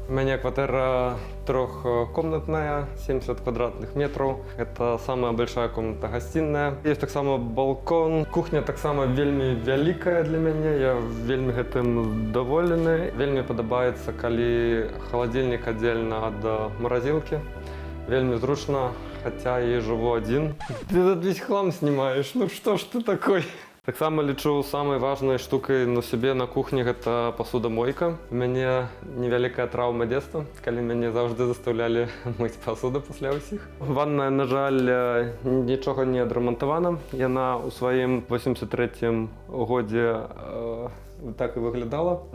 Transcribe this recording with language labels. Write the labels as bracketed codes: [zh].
[be] У мяне кватэра трохкомнатная, 70 квадратных метров. [ru] Это самая большая комната-гостиная. [be] Есть таксама балкон. Кухня таксама вельмі вялікая для мяне. Я вельмі гэтым задаволены. Вельмі падабаецца, калі халадзільнік аддзельна ад маразілкі. Вельмі зручна, хотя я жыву адзін. [ru] Ты тут весь хлам снимаешь, ну что ж ты такой? [be] Таксама лічу самай важнай штукай на сябе на кухні гэта пасудамойка. У мяне невялікая траўма дзетства, калі мяне заўжды застаўлялі мыць пасуду пасля ўсіх. Ванная, на жаль, нічога не адрамантавана. Яна ў сваім 83-м годзе так і выглядала.